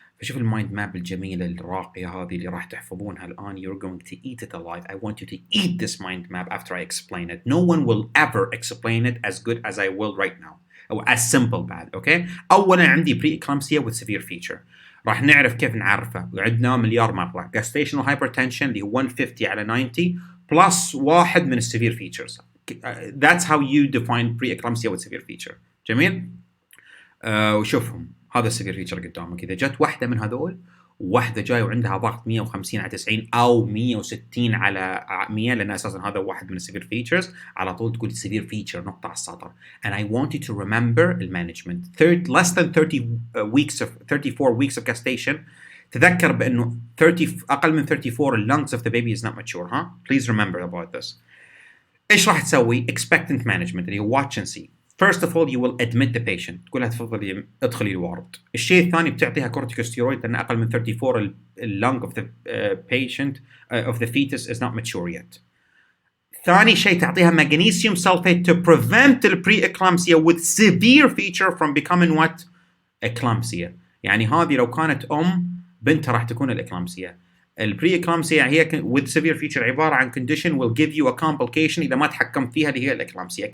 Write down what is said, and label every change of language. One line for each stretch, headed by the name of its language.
Arabic: فشوف المايند ماب الجميلة الراقية هذه اللي راح تحفظونها الآن.
English: You're going to eat it alive. I want you to eat this mind map after I explain it. No one will ever explain it as good as I will right now. أو as simple بعد. Okay. أولاً عندي pre-eclampsia with severe feature.
Arabic: راح نعرف كيف نعرفه. وعندنا مليار مرة. Gestational hypertension اللي هو 150 على 90 plus واحد من severe features.
English: That's how you define pre-eclampsia with severe feature.
Arabic: جميل. وشوفهم هذا severe feature قدامك. إذا جت واحدة من هذول، واحدة جاي وعندها ضغط 150 على 90 أو 160 على 100 لأن أساسا هذا واحد من severe features، على طول تقول severe feature نقطة على السطر.
English: And I want you to remember management. Less than 34 weeks of gestation. تذكر بأنه أقل من 34 lungs of the baby is not mature. ها? Please remember about this. إيش راح تسوي؟ Expectant management اللي هو watch and see. First of all, you will admit the patient.
Arabic: تقول لها تفضلي ادخلي الوارد.
English: الشيء الثاني بتعطيها corticosteroid لأن أقل من 34 lung of the patient of the fetus is not mature yet. ثاني شيء تعطيها magnesium sulfate to prevent the preeclampsia with severe feature from becoming what? Eclampsia.
Arabic: يعني هذه لو كانت بنتها راح تكون الإكلامسيا. البري-إكلامسيا هي with severe feature عبارة عن condition will give you a complication إذا ما تحكمت فيها اللي هي الإكلامسيا.